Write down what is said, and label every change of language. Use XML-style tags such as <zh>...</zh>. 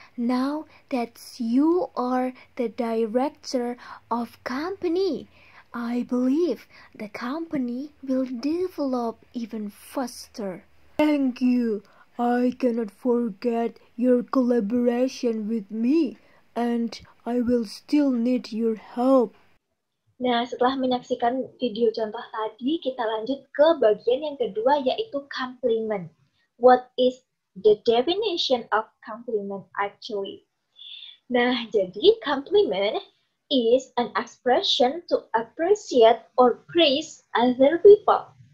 <en>Now that you are the director of company, I believe the company will develop even faster. Thank you. I cannot forget your collaboration with me, and I will still need your help.</en> <id>Nah, setelah menyaksikan video contoh tadi, kita lanjut ke bagian yang kedua, yaitu compliment.</id> <en>What is the definition of compliment actually?</en> <id>Nah, jadi</id> <en>compliment is an expression to appreciate or praise other people.</en>